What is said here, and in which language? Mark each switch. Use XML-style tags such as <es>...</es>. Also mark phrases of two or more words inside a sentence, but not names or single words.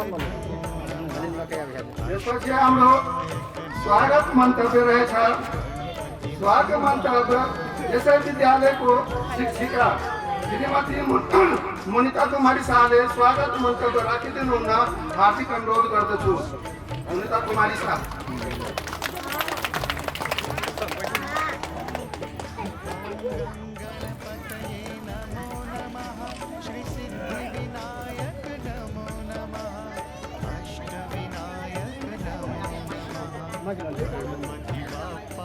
<ne>त्यसपछि हाम्रो स्वागत मन्तव्य रहेछ। स्वागत मन्तव्य यसै विद्यालयको शिक्षिका श्रीमती मोनिका कुमारी शाहले स्वागत मन्तव्य राखिदिनुहुन हार्दिक अनुरोध गर्दछु। मोनिका कुमारी शाह।</ne> <sa>गणपतये नमो नमः श्री सिद्धिविनायक नमो नमः अष्टविनायक नमो नमः गणपति बाप्पा</sa>